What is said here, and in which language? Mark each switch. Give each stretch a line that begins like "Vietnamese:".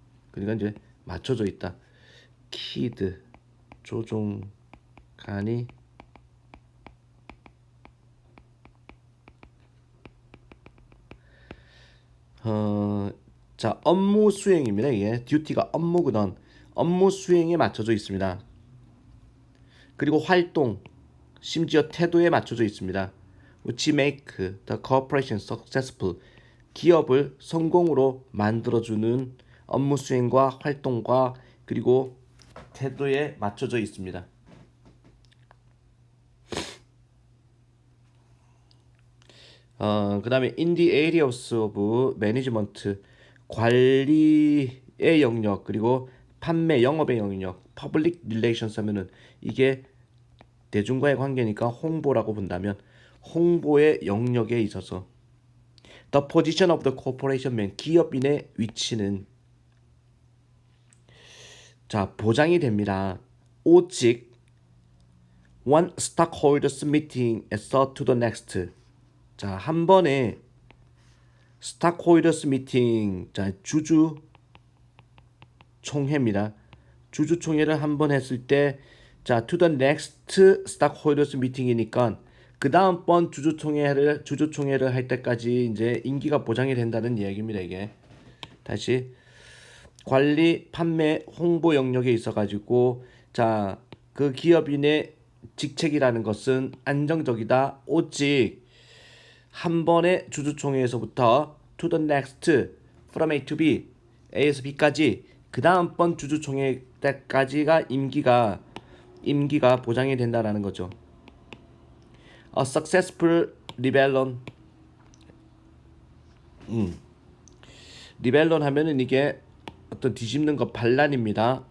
Korean: 그러니까 이제 맞춰져 있다. keyed 조종관이 자 업무 수행입니다. 이게 듀티가 업무거든. 업무 수행에 맞춰져 있습니다. 그리고 활동, 심지어 태도에 맞춰져 있습니다.
English: which make the corporation successful.
Korean: 기업을 성공으로 만들어주는 업무 수행과 활동과 그리고 태도에 맞춰져 있습니다. 그 다음에
English: in the areas of management,
Korean: 관리의 영역 그리고 판매 영업의 영역 public relations 하면은 이게 대중과의 관계니까 홍보라고 본다면 홍보의 영역에 있어서
English: the position of the corporation man
Korean: 기업인의 위치는 자 보장이 됩니다.
English: 오직 one stockholders meeting as to the next
Korean: 자 한 번에
English: stockholders meeting
Korean: 자 주주 총회입니다. 주주 총회를 한 번 했을 때 자
English: to the next stockholders meeting
Korean: 이니까 그 다음번 주주 총회를 할 때까지 이제 임기가 보장이 된다는 이야기입니다. 이게 다시 관리, 판매, 홍보 영역에 있어가지고 자 그 기업인의 직책이라는 것은 안정적이다. 오직 한 번의 주주총회에서부터
English: to the next, from A to B,
Korean: A에서 B까지 그 다음번 주주총회 때까지가 임기가 보장이 된다라는 거죠.
English: A successful rebellion.
Korean: 리벨론 하면은 이게 어떤 뒤집는 거 반란입니다.